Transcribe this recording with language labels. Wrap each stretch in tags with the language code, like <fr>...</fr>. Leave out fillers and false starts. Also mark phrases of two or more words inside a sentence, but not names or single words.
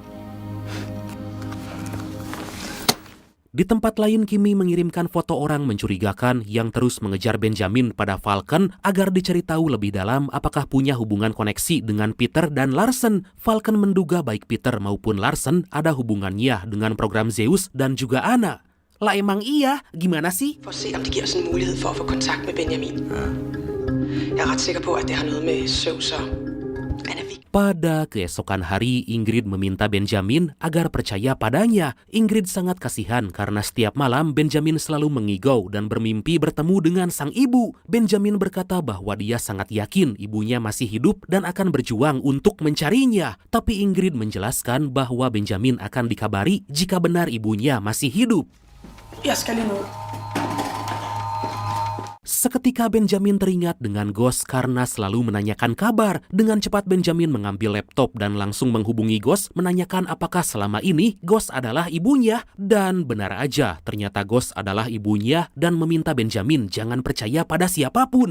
<id>Di tempat lain, Kimi mengirimkan foto orang mencurigakan yang terus mengejar Benjamin pada Falcon agar dicari tahu lebih dalam apakah punya hubungan koneksi dengan Peter dan Larsen. Falcon menduga baik Peter maupun Larsen ada hubungannya dengan program Zeus dan juga Anna. Lah emang iya, gimana sih?</id> <da>For at se, om det giver os en mulighed for at få kontakt med Benjamin. Jeg er ret sikker på, at det har noget med Zeus og Anna Vik.</da> <id>Pada keesokan hari, Ingrid meminta Benjamin agar percaya padanya. Ingrid sangat kasihan karena setiap malam Benjamin selalu mengigau dan bermimpi bertemu dengan sang ibu. Benjamin berkata bahwa dia sangat yakin ibunya masih hidup dan akan berjuang untuk mencarinya. Tapi Ingrid menjelaskan bahwa Benjamin akan dikabari jika benar ibunya masih hidup.</id> <da>Jeg skal lige ned.</da> <id>Seketika Benjamin teringat dengan Ghost karena selalu menanyakan kabar. Dengan cepat Benjamin mengambil laptop dan langsung menghubungi Ghost menanyakan apakah selama ini Ghost adalah ibunya. Dan benar aja, ternyata Ghost adalah ibunya dan meminta Benjamin jangan percaya pada siapapun.</id>